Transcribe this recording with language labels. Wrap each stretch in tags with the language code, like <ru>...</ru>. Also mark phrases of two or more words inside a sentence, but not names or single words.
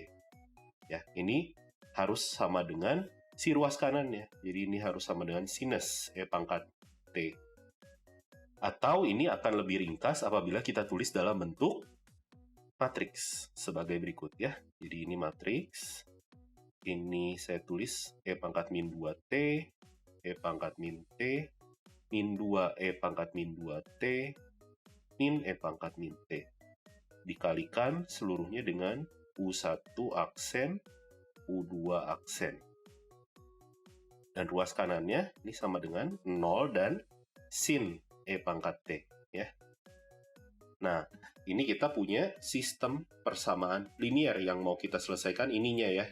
<id>Ya, ini harus sama dengan si ruas kanannya. Jadi ini harus sama dengan sinus E pangkat T. Atau ini akan lebih ringkas apabila kita tulis dalam bentuk matriks sebagai berikut ya. Jadi ini matriks. Ini saya tulis E pangkat min 2T, E pangkat min T, min 2 E pangkat min 2T, min E pangkat min T. Dikalikan seluruhnya dengan U1 aksen, U2 aksen. Dan ruas kanannya ini sama dengan 0 dan sin E pangkat T. Ya. Nah, ini kita punya sistem persamaan linear yang mau kita selesaikan ininya ya.</id>